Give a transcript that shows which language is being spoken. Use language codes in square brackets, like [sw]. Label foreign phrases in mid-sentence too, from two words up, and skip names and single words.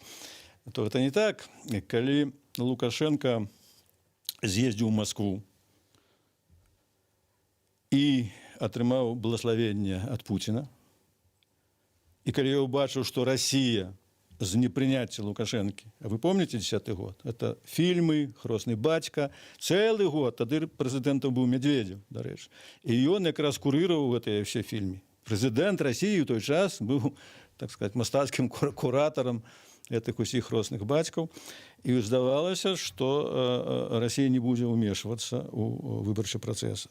[ru] То это не так. [be] Калі Лукашенко з'ездзіў у Москву і атрымаў благословенне ад Пуціна, і калі я ўбачыў, што Расія з непрыняцця Лукашэнкі. [ru] А вы помните 10-й год? Это фильмы, [be] «Хросны бацька». Цэлы год. Тады прэзідэнтам быў Медведзеў, дарэчы. І ён якраз курыраваў гэтыя ўсе фільмы. Прэзідэнт Расіі ў той час быў, [ru] так сказать, [be] мастацкім куратарам гэтых усіх «Хросных бацькаў». І здавалася, што Расія не будзе ўмешвацца ў выбарчы працэс.